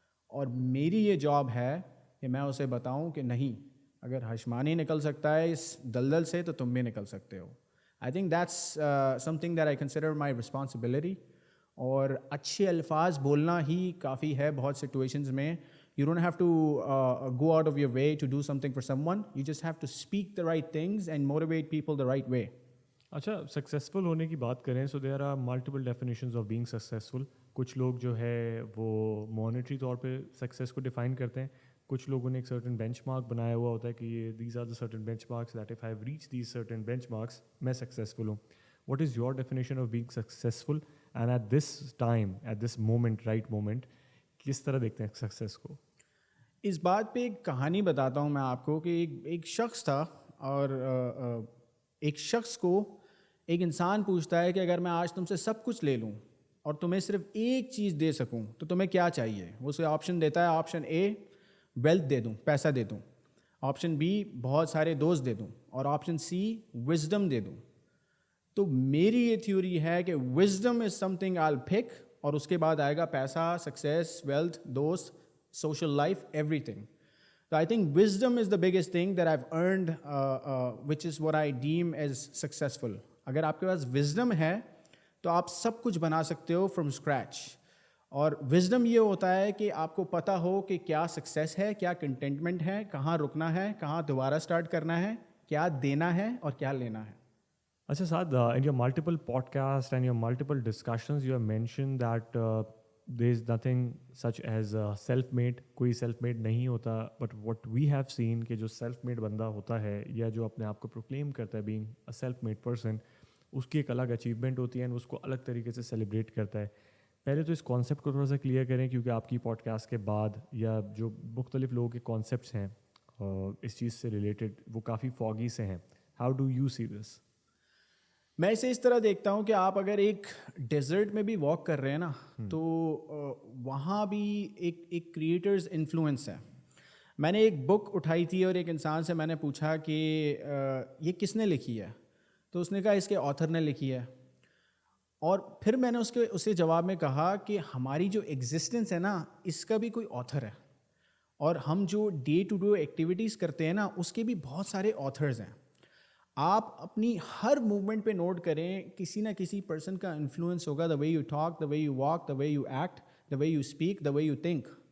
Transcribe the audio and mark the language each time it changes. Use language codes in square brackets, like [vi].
[ur] اور میری یہ جاب ہے کہ میں اسے بتاؤں کہ نہیں, اگر ہاشمانی نکل سکتا ہے اس دلدل سے تو تم بھی نکل سکتے ہو. [en] I think that's something that I consider my responsibility. [ur] اور اچھے الفاظ بولنا ہی کافی ہے بہت سچویشنز میں. [en] You don't have to go out of your way to do something for someone. You just have to speak the right things and motivate people the right way. [ur] اچھا, successful ہونے کی بات کریں [en] So there are multiple definitions of being successful. [ur] کچھ لوگ جو ہے وہ مانیٹری طور پہ سکسیز کو ڈیفائن کرتے ہیں, کچھ لوگوں نے ایک سرٹن بینچ مارک بنایا ہوا ہوتا ہے کہ یہ [en] these are the certain benchmarks [ur] that if I have reach these certain bench marks میں سکسیزفل ہوں. [en] what is your definition of being successful, and at this time at this moment right moment [ur] کس طرح دیکھتے ہیں success کو؟ اس بات پہ ایک کہانی بتاتا ہوں میں آپ کو کہ ایک شخص تھا, اور ایک شخص کو ایک انسان پوچھتا ہے کہ اگر میں آج تم سے سب کچھ لے لوں اور تمہیں صرف ایک چیز دے سکوں تو تمہیں کیا چاہیے. وہ اسے آپشن دیتا ہے, آپشن اے ویلتھ دے دوں, پیسہ دے دوں, آپشن بی بہت سارے دوست دے دوں, اور آپشن سی وزڈم دے دوں. تو میری یہ تھیوری ہے کہ [en] wisdom is something I will pick, [ur] اور اس کے بعد آئے گا پیسہ, سکسیس, ویلتھ, دوست, [en] social life, everything. So I think wisdom is the biggest thing that I've earned, which is what I deem as successful. [ur] اگر آپ کے پاس wisdom ہے تو آپ سب کچھ بنا سکتے ہو [en] from scratch. [ur] اور wisdom یہ ہوتا ہے کہ آپ کو پتہ ہو کہ کیا success ہے, کیا contentment ہے, کہاں رکنا ہے, کہاں دوبارہ start کرنا ہے, کیا دینا ہے اور کیا لینا ہے. [en] اچھا Saad, in your multiple podcasts and your multiple discussions you have mentioned that there is nothing such as self made. [ur] کوئی self made نہیں ہوتا, [en] but what we have seen [ur] کہ جو self made بندہ ہوتا ہے یا جو اپنے آپ کو proclaim کرتا ہے [en] being a self made person, [ur] اس کی ایک الگ اچیومنٹ ہوتی ہے اور اس کو الگ طریقے سے سیلیبریٹ کرتا ہے. پہلے تو اس کانسیپٹ کو تھوڑا سا کلیئر کریں, کیونکہ آپ کی پوڈ کاسٹ کے بعد یا جو مختلف لوگوں کے کانسیپٹس ہیں اس چیز سے ریلیٹڈ وہ کافی فاگی سے ہیں. [en] How do you see this? [ur] میں اسے اس طرح دیکھتا ہوں کہ آپ اگر ایک ڈیزرٹ میں بھی واک کر رہے ہیں نا, تو وہاں بھی ایک کریٹرز انفلوئنس ہے. میں نے ایک بک اٹھائی تھی اور ایک انسان سے میں نے پوچھا کہ یہ کس نے لکھی ہے, تو اس نے کہا اس کے آتھر نے لکھی ہے. اور پھر میں نے اسے جواب میں کہا کہ ہماری جو ایگزسٹنس ہے نا اس کا بھی کوئی آتھر ہے, اور ہم جو ڈے ٹو ڈے ایکٹیویٹیز کرتے ہیں نا اس کے بھی بہت سارے آتھرز ہیں. آپ اپنی ہر موومنٹ پہ نوٹ کریں, کسی نہ کسی پرسن کا انفلوئنس ہوگا. [en] The way you talk, the way you walk, the way you act, the way you speak, the way you think.